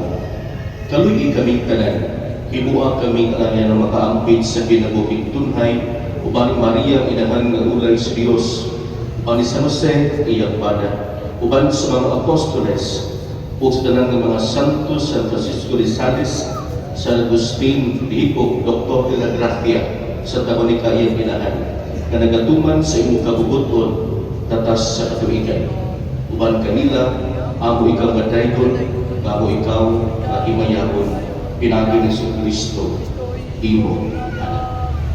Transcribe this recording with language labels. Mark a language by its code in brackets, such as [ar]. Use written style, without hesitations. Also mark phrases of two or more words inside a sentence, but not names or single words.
[ceb] Kaluyi kaming tanan, himuha kaming alanya na makaampit sa kinabuhing tunhay, uban ni Maria inahan nga ulay sa Dios, uban ni San Jose iyang bana, uban sa mga apostoles, ug sa tanan nga mga santos, San Francisco de Sales, San Agustin, Hippo, Dr. de la Gracia, sa Tabonica iyang inahan, na nagatuman sa imong kabubuton, tatas sa katuigan. Uban kanila, amo ikaw gadaygon, kamo ikaw na himayahon, pinagi ni Kristo, imo anak.